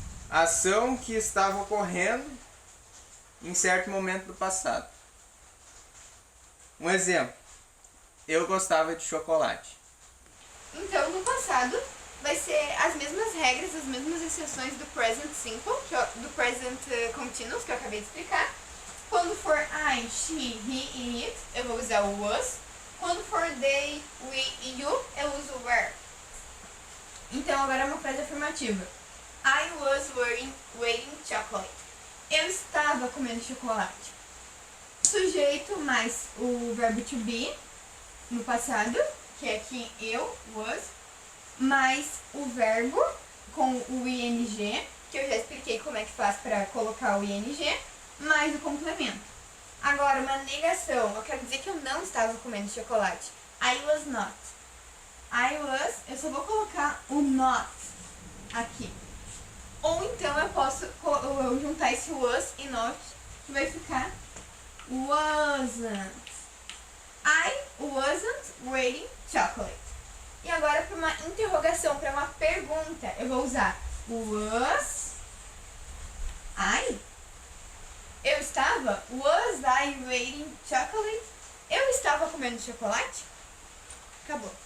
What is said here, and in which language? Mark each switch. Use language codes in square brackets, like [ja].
[pt] Ação que estava ocorrendo em certo momento do passado. Um exemplo. Eu gostava de chocolate. Então, no passado, vai ser as mesmas regras, as mesmas exceções do present simple, do present continuous, que eu acabei de explicar. Quando for I, she, he e it, eu vou usar o was. Quando for they, we e you, eu uso o were. Então, agora é uma frase afirmativa. [en] I was eating chocolate. [pt] Eu estava comendo chocolate. Sujeito mais o verbo to be, no passado, que é aqui eu, was, mais o verbo com o ing, que eu já expliquei como é que faz para colocar o ing, mais o complemento. Agora, uma negação, eu quero dizer que eu não estava comendo chocolate. [en] I was not. [pt] I was, eu só vou colocar o not aqui. Ou então eu posso juntar esse was e not, que vai ficar wasn't. [en] I wasn't eating chocolate. [pt] E agora, para uma interrogação, para uma pergunta, eu vou usar was estava. [en] Was I eating chocolate? [pt] Eu estava comendo chocolate? Acabou.